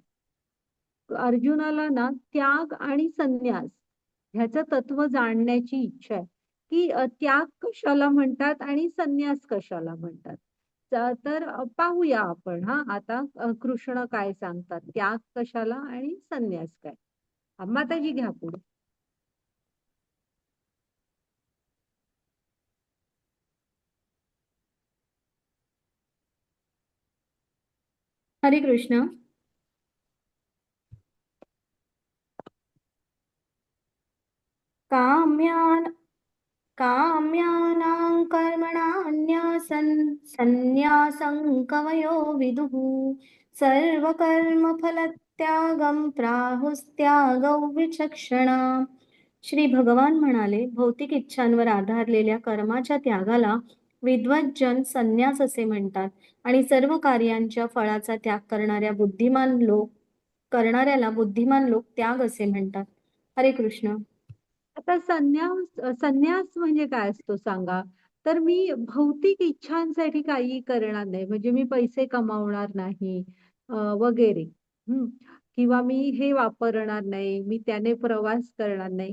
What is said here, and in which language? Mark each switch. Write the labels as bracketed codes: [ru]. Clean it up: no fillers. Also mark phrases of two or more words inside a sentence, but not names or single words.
[mr] अर्जुनाला ना त्याग आणि संन्यास ह्याचं तत्व जाणण्याची इच्छा आहे की त्याग कशाला म्हणतात आणि संन्यास कशाला म्हणतात. तर पाहूया आपण हा आता कृष्ण काय सांगतात, त्याग कशाला आणि संन्यास काय. माताजी घ्या पुढे. हरे कृष्ण. [sa] काम्यान काम्यानां कर्मणान्यासन् सन्न्यासं कवयो विदुः सर्वकर्मफलत्यागं प्राहुस्त्यागौ विचक्षणा. [mr] श्री भगवान म्हणाले, भौतिक इच्छांवर आधारलेल्या कर्माच्या त्यागाला विद्वज्जन संन्यास असे म्हणतात आणि सर्व कार्यांच्या फळाचा त्याग करणाऱ्याला बुद्धिमान लोक त्याग असे म्हणतात. हरे कृष्ण. आता संन्यास म्हणजे काय असतो सांगा. तर मी भौतिक इच्छांसाठी काही करणार नाही, म्हणजे मी पैसे कमावणार नाही वगैरे. हम्म. किंवा मी हे वापरणार नाही, मी त्याने प्रवास करणार नाही.